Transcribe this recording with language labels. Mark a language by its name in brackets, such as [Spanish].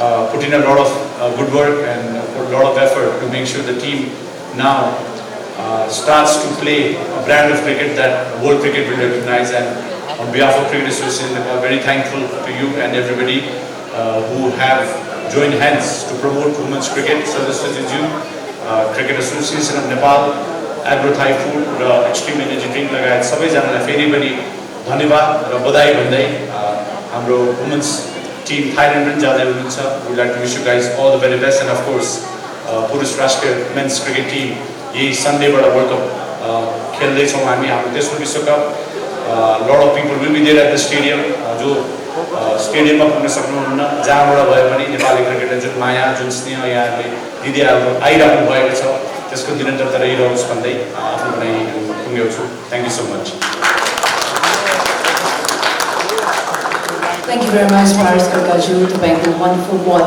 [English] Put in a lot of good work and put a lot of effort to make sure the team now starts to play a brand of cricket that world cricket will recognize. And on behalf of Cricket Association, we are very thankful to you and everybody who have joined hands to promote women's cricket. So this is you, [Nepali] Cricket Association of Nepal, Agrothai Food, Extreme Energy Drink लगायत सबैजनालाई फेरि पनि धन्यवाद र बधाई भन्दै हाम्रो women's team Thailand पनि जाँदै हुनुहुन्छ। [English] We like to wish you guys all the very best. And of course [Nepali] पुरुष राष्ट्रिय मेन्स क्रिकेट टिम यही सन्डेबाट वर्ल्ड कप खेल्दैछौँ हामी। हाम्रो तेस्रो विश्वकप [English] Lot of people will be there at the stadium. [Nepali] जो स्टेडियममा पुग्न सक्नुहुन्न, जहाँबाट भए पनि नेपाली क्रिकेटलाई जुन माया जुन स्नेह यहाँहरूले दिँदै आइराख्नु भएको छ त्यसको निरन्तरता रहिरहोस् भन्दै आफ्नो भनाइ टुङ्ग्याउँछु। [English] Thank you so much. Thank you very much, Paris Kakaju, to make the wonderful words.